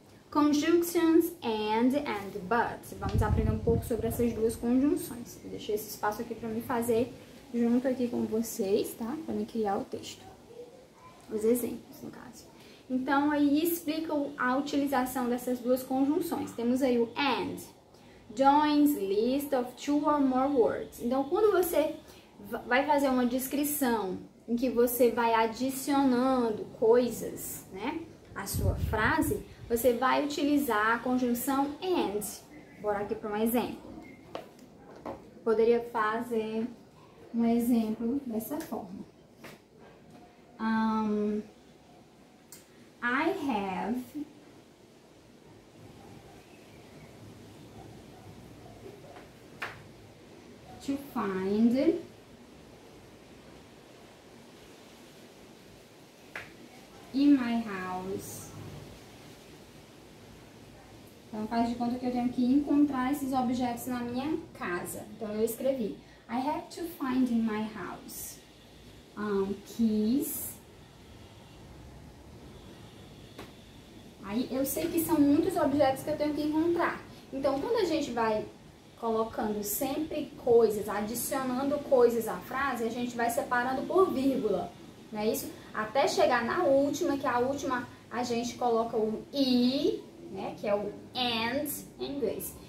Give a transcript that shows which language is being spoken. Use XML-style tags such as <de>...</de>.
<en>Conjunctions and but.</en> <pt>Vamos aprender um pouco sobre essas duas conjunções. Eu deixei esse espaço aqui pra me fazer junto aqui com vocês, tá? Pra me criar o texto. Os exemplos, no caso. Então, aí explica a utilização dessas duas conjunções. Temos aí o and.</pt> <en>Joins list of 2 or more words.</en> <pt>Então, quando você vai fazer uma descrição em que você vai adicionando coisas, né, à sua frase, você vai utilizar a conjunção and. Bora aqui para um exemplo. Poderia fazer um exemplo dessa forma.</pt> <en>I have to find in my house.</en> <pt>Então, faz de conta que eu tenho que encontrar esses objetos na minha casa. Então, eu escrevi</pt> <en>I have to find in my house keys.</en> <pt>Aí, eu sei que são muitos objetos que eu tenho que encontrar. Então, quando a gente vai colocando sempre coisas, adicionando coisas à frase, a gente vai separando por vírgula, não é isso? Até chegar na última, que a última a gente coloca o I, né, que é o and em inglês.</pt>